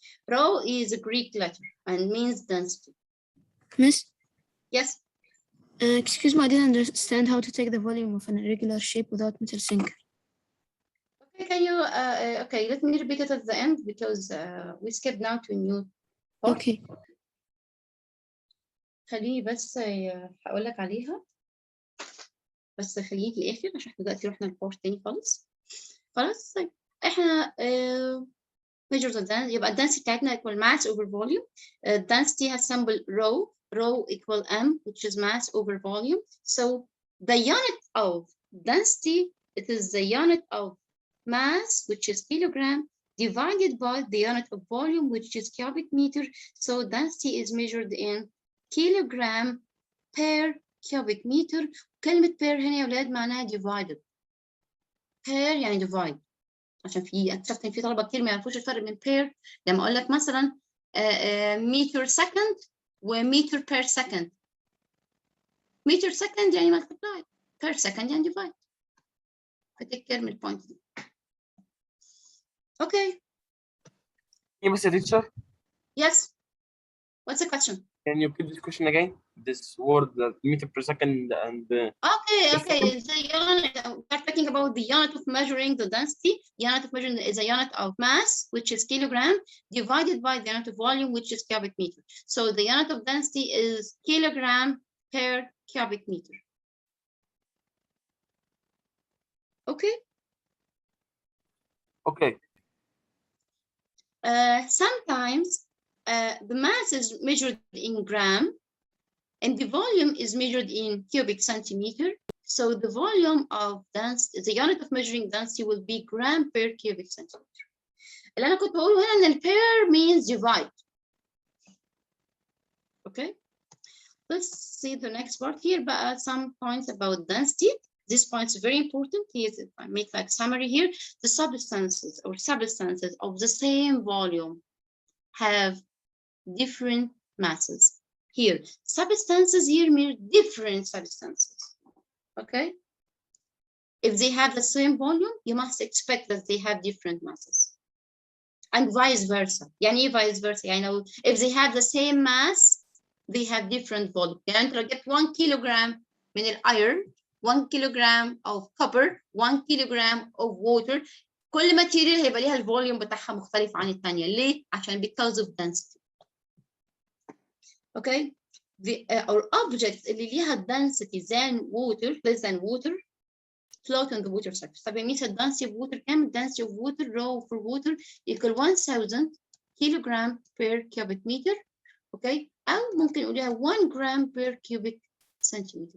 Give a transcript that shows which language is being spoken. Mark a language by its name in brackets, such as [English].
[English] Rho is a Greek letter and means density. Miss? Yes? Excuse me, I didn't understand how to take the volume of an irregular shape without metal sinker. Okay, can you, okay, let me repeat it at the end because we skipped now to a new part. Okay. [Arabic] خليني بس هقول لك عليها، بس خليني في الاخر عشان احنا دلوقتي رحنا لبارت تاني خالص. خلاص طيب احنا measure the density، يبقى الدنسيتي بتاعتنا [English] equal mass over volume. Density has symbol rho equal m, which is mass over volume. So the unit of density, it is the unit of mass, which is kilogram, divided by the unit of volume, which is cubic meter. So density is measured in kilogram per cubic meter. [Arabic] كلمة per هنا يا ولاد معناها divided. per يعني divide. عشان اكتشفت ان في طلبة كتير ما يعرفوش الفرق بين per. لما اقول لك مثلا meter second ومتر per second. [English] meter second يعني multiply. per second يعني divide. [Arabic] فتيك كير من البوينت دي. Okay. [English] Yes, teacher. Yes. What's the question? Can you repeat this question again? This word, meter per second, and Okay. The unit, we're talking about the unit of measuring the density. The unit of measuring is a unit of mass, which is kilogram, divided by the unit of volume, which is cubic meter. So the unit of density is kilogram per cubic meter. Okay. Okay. Sometimes the mass is measured in gram and the volume is measured in cubic centimeter. So the volume of density, the unit of measuring density will be gram per cubic centimeter. [Arabic] اللي أنا كنت بقوله هنا إن per means divide. [English] Okay. Let's see the next part here. But some points about density. This point is very important. Here, I make like summary here. The substances of the same volume have different masses. Here, substances here mean different substances. Okay. If they have the same volume, you must expect that they have different masses. And vice versa. [Arabic] يعني إيه [English] vice versa؟ يعني if they have the same mass, they have different volume. [Arabic] يعني أنت لو جبت [English] 1 kilogram من iron, 1 kilogram of copper, 1 kilogram of water, [Arabic] كل material هيبقى ليها الفوليوم بتاعها مختلف عن الثانية. ليه؟ عشان [English] because of density. [Arabic] Okay. [English] or objects [Arabic] اللي ليها [English] density than water, less than water, float on the water surface. [Arabic] طب يميس ال [English] density of water كام؟ density of water raw for water equal 1000 kilogram per cubic meter. [Arabic] Okay. أو ممكن نقولها 1 gram per cubic centimeter.